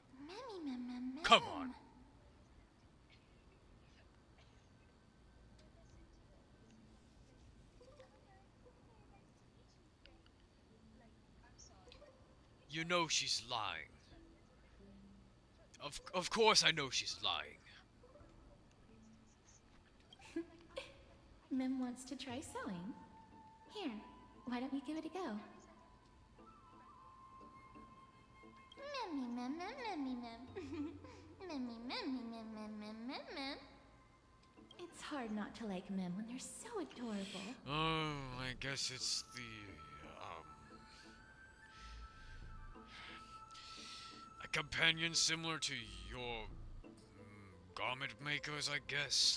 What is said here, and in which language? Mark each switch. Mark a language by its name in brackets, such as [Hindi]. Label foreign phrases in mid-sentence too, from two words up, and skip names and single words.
[English] Come on. You know she's lying. Of course I know she's lying. Mem wants to try sewing. Here, why don't you give it a go? Memmy mem mem memmy mem. Memmy memmy mem mem mem mem mem. It's hard not to like Mem when they're so adorable. Oh, I guess it's the, a companion similar to your garment makers, I guess.